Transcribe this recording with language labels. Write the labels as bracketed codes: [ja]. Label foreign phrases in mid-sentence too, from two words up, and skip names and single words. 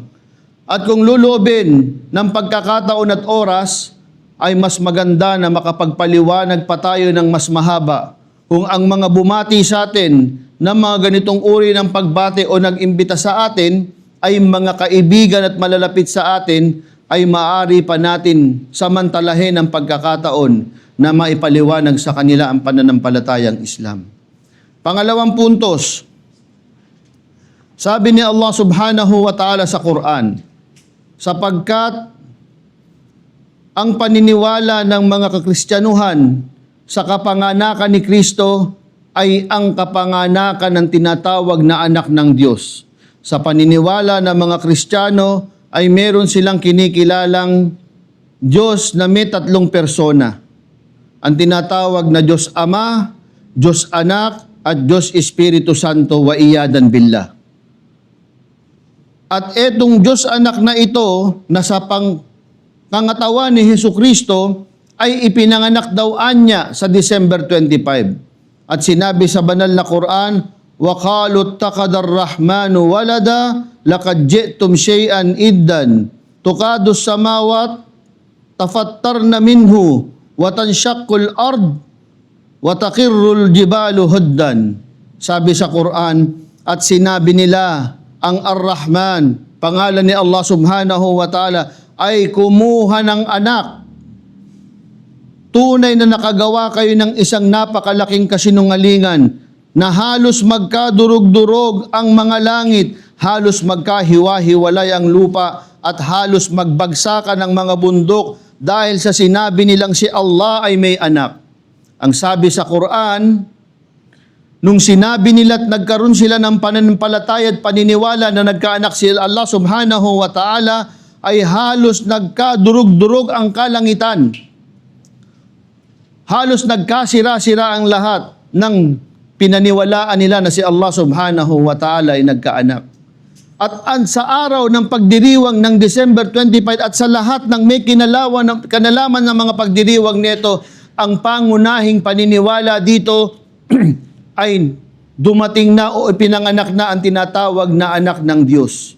[tl] At kung lulubin ng pagkakataon at oras, ay mas maganda na makapagpaliwanag pa tayo ng mas mahaba kung ang mga bumati sa atin ng mga ganitong uri ng pagbati o nag-imbita sa atin ay mga kaibigan at malalapit sa atin, ay maaari pa natin samantalahin ang pagkakataon na maipaliwanag sa kanila ang pananampalatayang Islam. Pangalawang puntos, sabi ni Allah [ar] سبحانه وتعالى [tl] sa Quran, sapagkat ang paniniwala ng mga kakristyanuhan sa kapanganakan ni Kristo ay ang kapanganakan ng tinatawag na anak ng Diyos. Sa paniniwala ng mga Kristiyano ay meron silang kinikilalang Diyos na may tatlong persona. Ang tinatawag na Diyos Ama, Diyos Anak, at Diyos Espiritu Santo [ar] والعياذ بالله. [tl] At etong Diyos Anak na ito na sa pangangatawan ni Hesukristo ay ipinanganak daw anya sa December 25. At sinabi sa banal na Quran, [ar] وَقَالُوا اتَّخَذَ الرَّحْمَنُ وَلَدًا لَقَدْ جِئْتُمْ شَيْئًا إِدًّا تُكَادُ السَّمَاوَاتُ تَفَطَّرْنَ مِنْهُ وَتَنْشَقُّ الْأَرْضُ وَتَخِرُّ الْجِبَالُ هَدًّا. [tl] Sabi sa Quran, at sinabi nila, ang Ar-Rahman, pangalan ni Allah [ar] سبحانه وتعالى, [tl] ay kumuha ng anak. Tunay na nakagawa kayo ng isang napakalaking kasinungalingan na halos magkadurog-durog ang mga langit, halos magkahiwa-hiwalay ang lupa, at halos magbagsakan ang mga bundok dahil sa sinabi nilang si Allah ay may anak. Ang sabi sa Quran, nung sinabi nila at nagkaroon sila ng pananampalataya at paniniwala na nagkaanak si Allah [ar] سبحانه وتعالى, [tl] ay halos nagkadurog-durog ang kalangitan. Halos nagkasira-sira ang lahat ng pinaniwalaan nila na si Allah [ar] سبحانه وتعالى [tl] ay nagkaanak. At sa araw ng pagdiriwang ng December 25 at sa lahat ng may kanalaman ng mga pagdiriwang nito, ang pangunahing paniniwala dito ay dumating na o ipinanganak na ang tinatawag na anak ng Diyos.